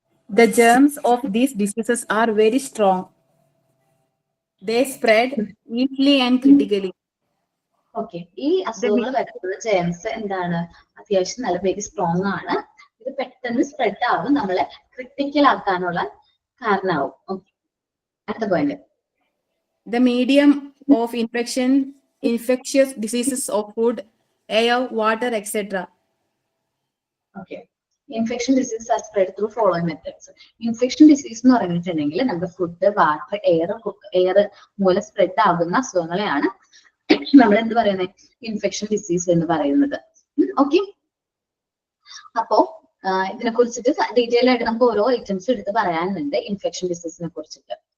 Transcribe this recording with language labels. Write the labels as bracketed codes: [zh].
[en] The germs of these diseases are very strong. They spread easily and critically. [ml] Okay, ഈ അസുഖങ്ങൾ വരുന്നത് germs എന്താണ്, അത്യാവശ്യം നല്ല വെരി സ്ട്രോങ് ആണ്. ഇത് പെട്ടെന്ന് സ്പ്രെഡ് ആവും, നമ്മളെ ക്രിട്ടിക്കൽ ആക്കാനുള്ള കാരണമാവും. ഓക്കെ, അടുത്ത point. [en] The medium of infectious diseases of food, air, water, etc. [ml] Okay, [en] Infection disease are spread through following methods. [ml] Infection disease എന്ന് പറഞ്ഞിട്ടുണ്ടെങ്കിൽ നമ്മുടെ ഫുഡ്, വാട്ടർ, എയർ മൂലം സ്പ്രെഡ് ആകുന്ന അസുഖങ്ങളെയാണ് നമ്മൾ എന്ത് പറയുന്നത്, ഇൻഫെക്ഷൻ ഡിസീസ് എന്ന് പറയുന്നത്. ഓക്കെ, അപ്പോ ഇതിനെ കുറിച്ചിട്ട് ഡീറ്റെയിൽ ആയിട്ട് നമുക്ക് ഓരോ ഐറ്റംസ് എടുത്ത് പറയാനുണ്ട് ഇൻഫെക്ഷൻ ഡിസീസിനെ കുറിച്ചിട്ട്.